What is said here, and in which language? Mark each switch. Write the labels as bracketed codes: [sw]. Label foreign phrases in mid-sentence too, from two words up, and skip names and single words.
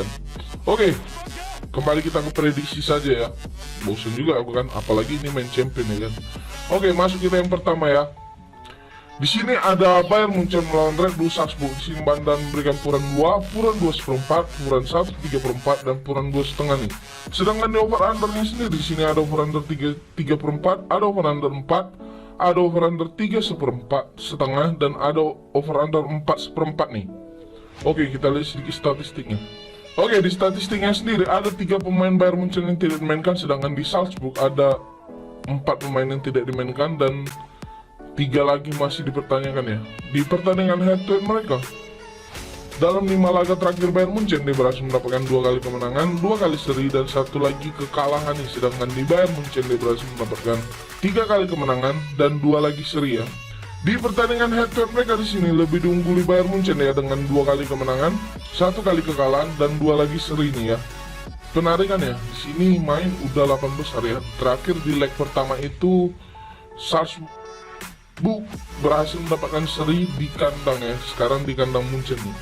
[id] Oke, kembali kita ke prediksi saja ya, bosan juga aku kan, apalagi ini main champion ya kan. Oke, masuk kita yang pertama ya. Di sini ada Bayern Munchen melawan Red Bull Salzburg. Di sini Bandan memberikan puran 2, puran 2/4, puran 1/3, dan puran 2,5 nih. Sedangkan di over undernya sendiri, di sini ada [en] over under [id] 3/4, ada [en] over under [id] 4, ada [en] over under [id] 3/4, dan ada [en] over under [id] 4/4 nih. Oke, kita lihat sedikit statistiknya. Oke, di statistiknya sendiri ada 3 pemain Bayern Munchen yang tidak dimainkan, sedangkan di Salzburg ada 4 pemain yang tidak dimainkan dan 3 lagi masih dipertanyakan ya. Di pertandingan [en] head to head [id] mereka, dalam 5 laga terakhir Bayern Munchen dia berhasil mendapatkan 2 kali kemenangan, 2 kali seri, dan 1 lagi kekalahan nih. Sedangkan di Bayern Munchen dia berhasil mendapatkan 3 kali kemenangan dan 2 lagi seri ya. Di pertandingan [en] head to head [id] mereka di sini lebih diungguli Bayern Munchen ya, dengan 2 kali kemenangan, 1 kali kekalahan, dan 2 lagi seri nih ya. Penarikan ya, di sini main udah 8 besar ya. Terakhir di leg pertama itu Salzburg berhasil mendapatkan seri di kandang ya, sekarang di kandang Munchen nih.